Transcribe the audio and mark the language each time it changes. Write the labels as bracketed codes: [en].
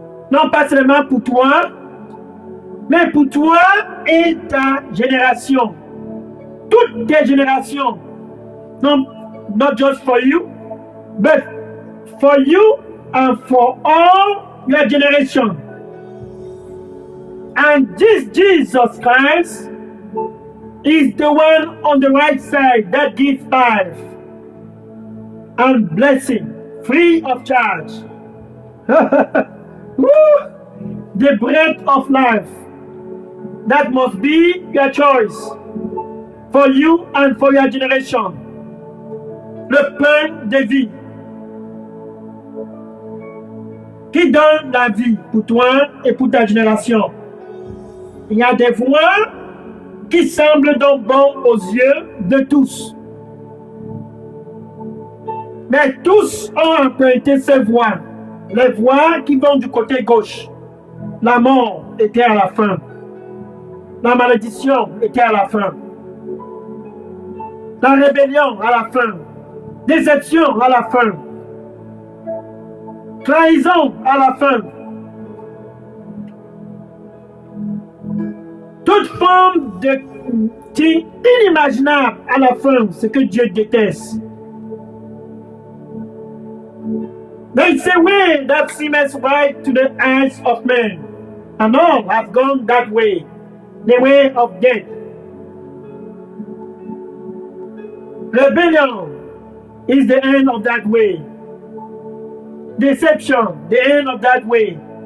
[fr] Non pas seulement pour toi, mais pour toi et ta génération. Toutes tes générations. [en] Non, not just for you, but for you and for all your generation. And this Jesus Christ is the one on the right side that gives life and blessing free of charge. The bread of life. That must be your choice for you and for your generation. [fr] Le pain de vie qui donne la vie pour toi et pour ta génération. Il y a des voies qui semblent donc bonnes aux yeux de tous. Mais tous ont emprunté ces voies. Les voies qui vont du côté gauche. La mort était à la fin. La malédiction était à la fin. La rébellion à la fin. Déception à la fin. Trahison à la fin. Toute forme de inimaginable à la fin, ce que Dieu déteste. [en] There's a way that seems right to the eyes of men, and all have gone that way, the way of death. Rebellion is the end of that way. Deception, the end of that way.